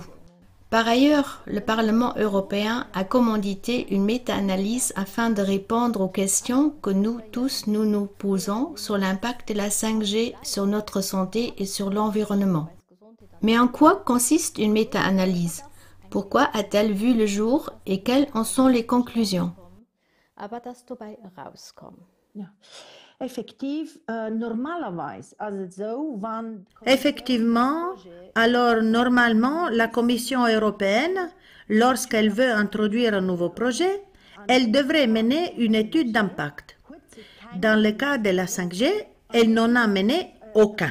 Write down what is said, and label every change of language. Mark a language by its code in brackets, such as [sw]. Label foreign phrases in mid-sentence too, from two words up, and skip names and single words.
[fr] Par ailleurs, le Parlement européen a commandité une méta-analyse afin de répondre aux questions que nous tous nous posons sur l'impact de la 5G sur notre santé et sur l'environnement. Mais en quoi consiste une méta-analyse? Pourquoi a-t-elle vu le jour et quelles en sont les conclusions? [de] Aber dass dabei rauskommen. Ja. [fr] Effectivement, alors normalement, la Commission européenne, lorsqu'elle veut introduire un nouveau projet, elle devrait mener une étude d'impact. Dans le cas de la 5G, elle n'en a mené aucun.